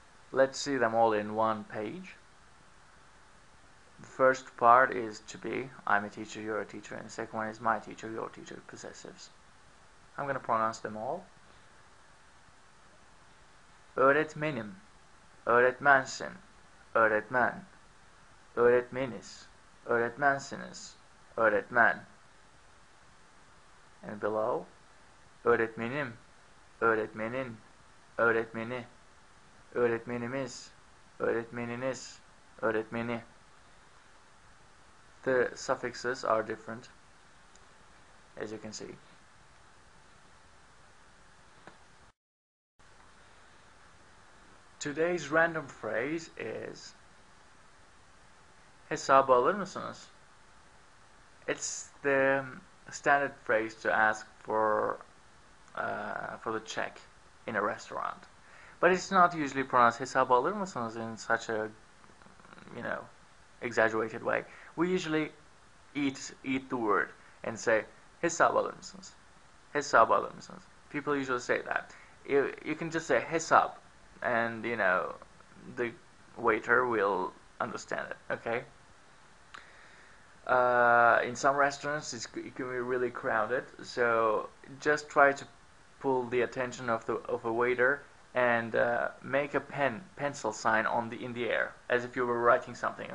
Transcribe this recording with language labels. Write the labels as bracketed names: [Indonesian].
[English] Let's see them all in one page. The first part is to be, I'm a teacher, you're a teacher, and the second one is my teacher, your teacher, possessives. I'm going to pronounce them all. [Turkish] Öğretmenim, öğretmensin, öğretmen, öğretmeniz, öğretmensiniz, öğretmen. [English] And below, [Turkish] öğretmenim, öğretmenin, öğretmeni, öğretmenimiz, öğretmeniniz, öğretmeni. [English] The suffixes are different, as you can see. Today's random phrase is [Turkish] hesabı alır mısınız? [English] It's the standard phrase to ask for the check in a restaurant, but it's not usually pronounced [Turkish] hesabı alır mısınız [English] in such a exaggerated way. We usually eat the word and say [Turkish] hesabı alır mısınız? Hesabı alır mısınız? [English] People usually say that. You can just say hesap, and the waiter will understand it. Okay. In some restaurants it can be really crowded, so just try to pull the attention of a waiter and make a pencil sign in the air as if you were writing something.